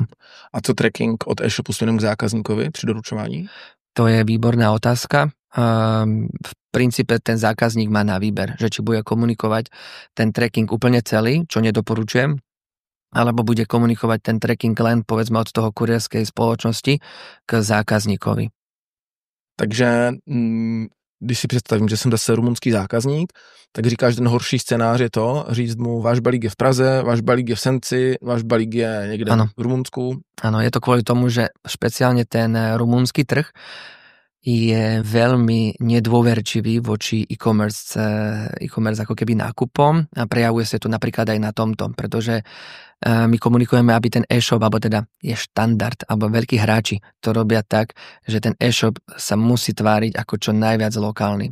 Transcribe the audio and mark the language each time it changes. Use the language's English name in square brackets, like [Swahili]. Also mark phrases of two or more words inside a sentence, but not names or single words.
[Czech] A co tracking od e-shopu smerom k zákazníkovi při doručování? [Slovak] To je výborná otázka. V princípe ten zákazník má na výber, že či bude komunikovať ten tracking úplne celý, čo nedoporučujem, alebo bude komunikovať ten tracking len povedzme od toho kurierskej spoločnosti k zákazníkovi. [Czech] Takže když si představím, že jsem zase rumunský zákazník, tak říkáš, že ten horší scénář je to, říct mu, váš balík je v Praze, váš balík je v Senci, váš balík je někde v Rumunsku. [Slovak] Áno, je to kvôli tomu, že špeciálne ten rumunský trh je veľmi nedôverčivý voči e-commerce ako keby nákupom a prejavuje sa tu napríklad aj na tomto, pretože my komunikujeme, aby ten e-shop, alebo teda je štandard, alebo veľkí hráči to robia tak, že ten e-shop sa musí tváriť ako čo najviac lokálny.